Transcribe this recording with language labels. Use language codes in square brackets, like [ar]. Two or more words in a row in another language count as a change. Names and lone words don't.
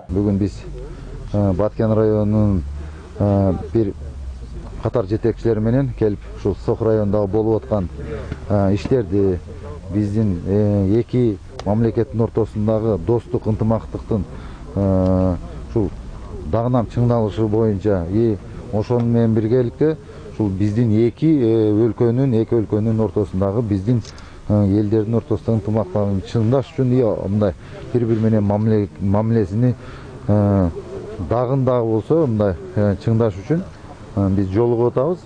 [uz] Bugun biz Batken rayonining bir qator yetakchilari bilan kelib shu So'x rayonida bo'lib o'tgan ishlarni bizning ikki mamlakatning o'rtasidagi do'stlik, intimoqlikdan shu [ky] дагынам чыңдалышы боюнча ошону менен биргеликте ушул биздин эки өлкөнүн ортосундагы биздин элдердин ортосундагы ынтымактуулуктун чыңдаш үчүн мындай бири бири менен мамилесини дагы болсо мындай чыңдаш үчүн биз жолугуп атабыз.